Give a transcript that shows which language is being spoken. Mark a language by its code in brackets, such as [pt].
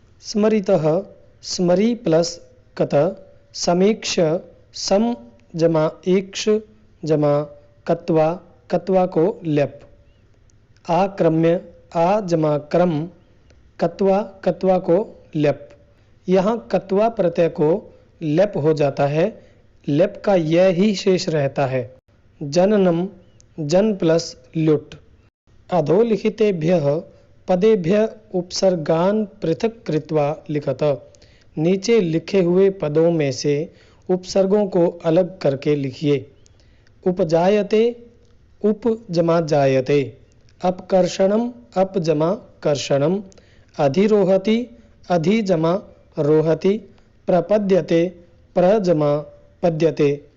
[sa] स्मरितः स्मरी plus कत। समीक्ष्य सम जमा ईक्ष जमा कत्वा कत्वा [hi] को लेप। [sa] आक्रम्य आ जमा क्रम कत्वा कत्वा [hi] को लेप। यहाँ कत्वा प्रत्यय को लेप हो जाता है, लेप का यह ही शेष रहता है। [sa] जननम जन प्लस ल्युट। अधोलिखितेभ्यः पदेभ्यः उपसर्गान् पृथक कृत्वा लिखत। [hi] नीचे लिखे हुए पदों में से उपसर्गों को अलग करके लिखिए। [sa] उपजायते उप जमा जायते। अपकर्षणम अप जमा कर्षणम। अधिरोहति अधि जमा रोहति। प्रपद्यते प्र जमा पद्यते।